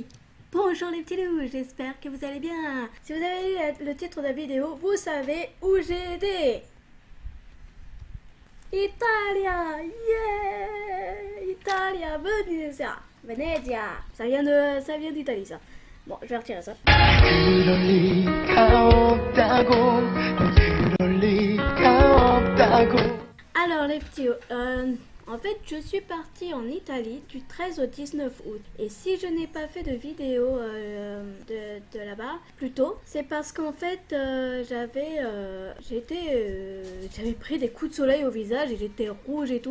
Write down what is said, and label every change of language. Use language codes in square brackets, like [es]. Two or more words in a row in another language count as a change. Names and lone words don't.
[fr] Bonjour les petits loups, j'espère que vous allez bien. Si vous avez lu le titre de la vidéo, vous savez où j'ai été. Italia! Yeah! Italia, Venezia! Venezia! Ça vient d'Italie ça. Bon, je vais retirer ça. [ko] 그럴 리가 없다고 그럴 리가 없다고 [fr] Alors les petits, en fait, je suis partie en Italie du 13 au 19 août. Et si je n'ai pas fait de vidéo de là-bas plus tôt, c'est parce qu'en fait, j'avais pris des coups de soleil au visage et j'étais rouge et tout.